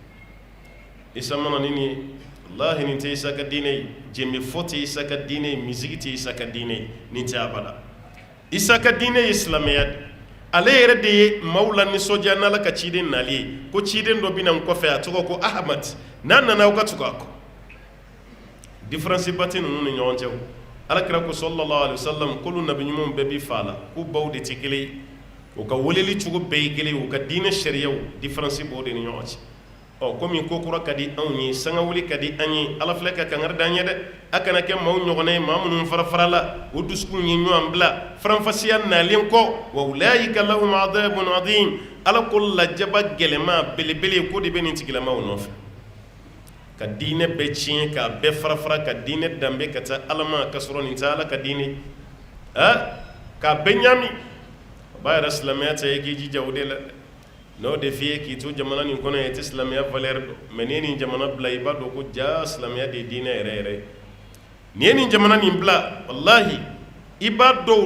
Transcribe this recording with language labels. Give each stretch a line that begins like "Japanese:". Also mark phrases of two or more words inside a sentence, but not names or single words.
Bambara: Isa mana ni nin ye wallahi nin tɛ Isa ka diinɛ ye jɛmɛ fɔ tɛ Isa ka diinɛ ye misigi tɛ Isa ka diinɛ ye nin tɛ abada Isa ka diinɛ ye silamɛya de ale yɛrɛ de ye maaw la nisɔndiya n'Ala ka ciden nali ye ko ciden dɔ bɛna n kɔfɛ a tɔgɔ ko Ahamad n'a nana aw ka tugu a kɔ différence ba tɛ ninnu ni ɲɔgɔn cɛ o alakira ko
Arabic: صلى الله عليه وسلم
Bambara: k'olu nabi ɲumanw bɛɛ b'i fa la k'u baw de tɛ kelen ye u ka weleli cogo bɛɛ ye kelen ye u ka diinɛ sariyaw différence b'o de ni ɲɔgɔn cɛ komi ko kura ka di anw ye sangawuli ka di an ye Ala filɛ ka kangari d'an ye dɛ a kana kɛ maaw ɲɔgɔnna ye maa minnu farafarala o dusukun ye ɲɔgɔn bila faranfasiya nalen kɔ
Arabic: وأولئك لهم عذاب عظيم
Bambara: Ala ko lajaba gɛlɛma belebele ko de bɛ nin tigilamaw nɔfɛ ka diinɛ bɛɛ tiɲɛ k'a bɛɛ farafara ka diinɛ danbe ka taa Ala ma ka sɔrɔ nin tɛ Ala ka diinɛ k'a bɛɛ ɲami o b'a yɛrɛ silamɛya ta ye k'i jija o de la n'o de f'i ye k'i to jamana nin kɔnɔ ye i tɛ silamɛya valeur dɔn mais n'i ye nin jamana bila i b'a dɔn ko jaa silamɛya de ye diinɛ yɛrɛ yɛrɛ ye n'i ye nin jamana nin bila wallahi i b'a dɔn o